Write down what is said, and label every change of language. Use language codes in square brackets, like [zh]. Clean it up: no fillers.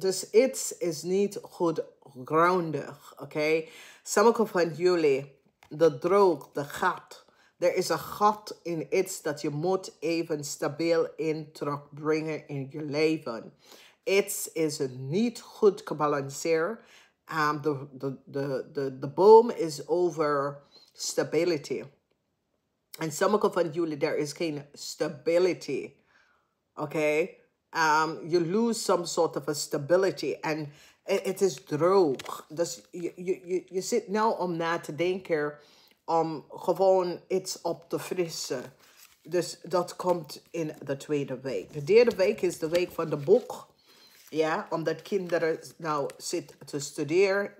[nl] Dus iets is niet goed grondig. Oké? Sommige van jullie, de droog, de gat. Er is een gat in iets dat je moet even stabiel in terugbrengen in je leven. Iets is niet goed gebalanceerd. De boom is over stability. En sommige van jullie, er is geen stability. Oké? [en] You lose some sort of a stability. [nl] En het is droog. Dus je zit nou om na te denken om gewoon iets op te frissen. Dus dat komt in de tweede week. De derde week is de week van de boek. Ja, omdat kinderen nou zitten te studeren.